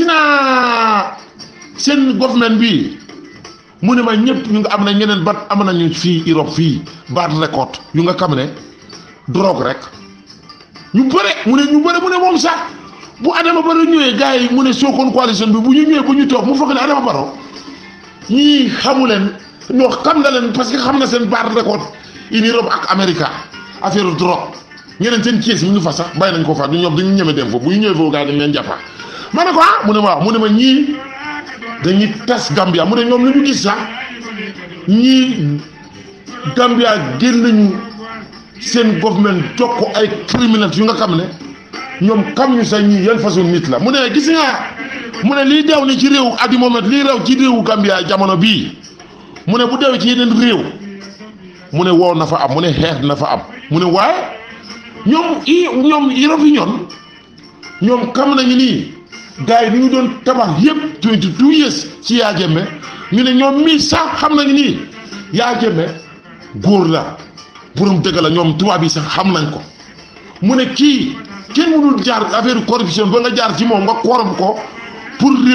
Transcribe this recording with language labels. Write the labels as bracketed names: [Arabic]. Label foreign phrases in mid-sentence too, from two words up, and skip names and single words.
[Wolof] naa seen government bi mu ne ma ñëpp ñu nga am na ñeneen bat am nañu fii Europe fii [English] bad record [Wolof] yu nga xam ne drogue rek ñu bëre mu ne moom sax bu Adama Barrow ñëwee gars yi mu ne Sokone coalition bi bu ñu ñëwee bu ñu toog mu foog ne Adama Barrow ñii xamu leen ñoo xam na leen [French] parce que [Wolof] xam na seen [English] bad record in Europe [Wolof] ak America [French] affaire drogue [Wolof] ñeneen seen kees mi ngi fa sax bàyyi nañ ko fa du ñoom dañu ñeme dem fa bu ñu ñëwee foofu gars yi dañ leen jàppa ma ne ko mu ne ma waaw mu ne ma ñii dañuy tas Gambia mu ne ñoom lu ñu gis sax ñii Gambia génn nañu seen government jox ko ay criminels yu nga xam ne ñoom xam ñu sax ñii yan façon nit la mu ne gis nga mu ne lii deew ni ci réew [English] at the moment [Wolof] lii rew ci réewu Gambia jamono bii mu ne bu deewee ci yeneen réew mu ne woo na fa am mu ne xeex na fa am mu ne waaye ñoom European ñoom xam nañu nii gars yi ni ñu doon tabax yëpp 22 years ci Yaya Jammeh ñu ne ñoom mii sax xam nañu nii Yaya Jammeh góor la borom dëgg la ñoom tubaab yi sax xam nañ ko mu ne kii kenn mënul jaar [French] affaire corruption [Wolof] ba nga jaar ci moom nga korom ko pour